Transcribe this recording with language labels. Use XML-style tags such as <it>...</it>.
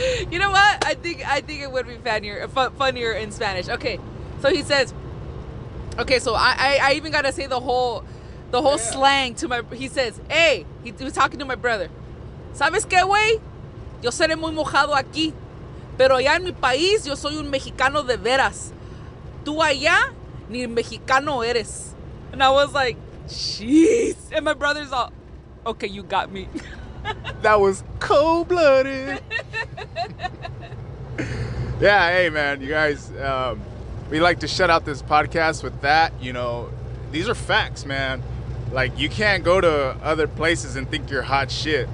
<en>You know what? I think it would be funnier in Spanish. Okay, so he says. Okay, so I even gotta say the whole slang to my. He says, "Hey," he was talking to my brother.</en> <es>¿Sabes qué, güey? Yo seré muy mojado aquí, pero allá en mi país yo soy un mexicano de veras. Tú allá ni mexicano eres.</es> <en>And I was like, jeez. And my brother's all, okay, you got me. That was cold-blooded. Yeah, hey, man, you guys, we like to shut out this podcast with that. You know, these are facts, man. Like, you can't go to other places and think you're hot shit.</en>